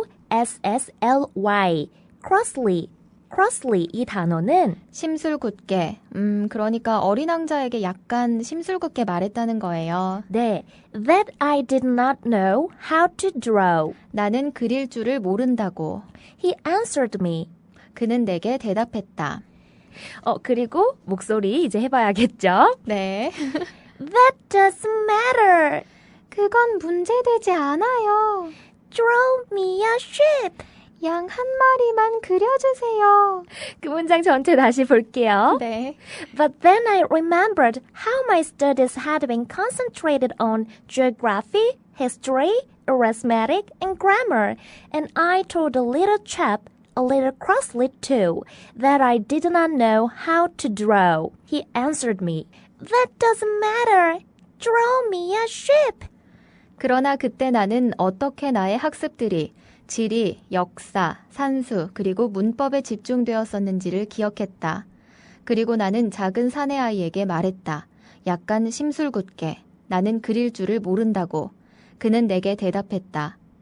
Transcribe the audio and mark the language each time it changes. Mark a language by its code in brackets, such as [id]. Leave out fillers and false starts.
[en] C-R-O-S-S-L-Y, crossly. crossly [ko] 이 단어는 심술궂게, 그러니까 어린 왕자에게 약간 심술궂게 말했다는 거예요. 네, [en] that I did not know how to draw. [ko] 나는 그릴 줄을 모른다고. [en] He answered me. [ko] 그는 내게 대답했다. 그리고 목소리 이제 해봐야겠죠? 네. [en] That doesn't matter. [ko] 그건 문제되지 않아요. [en] Draw me a ship. [ko] 양 한 마리만 그려주세요. 그 문장 전체 다시 볼게요. 네. [en] But then I remembered how my studies had been concentrated on geography, history, arithmetic, and grammar, and I told the little chap, a little crossly too, that I did not know how to draw. He answered me, That doesn't matter. Draw me a ship. [ko] 그러나 그때 나는 어떻게 나의 학습들이 지리, 역사, 산수, 그리고 문법에 집중되었었는지를 기억했다. 그리고 나는 작은 사내 아이에게 말했다. 약간 심술궂게. 나는 그릴 줄을 모른다고. 그는 내게 대답했다.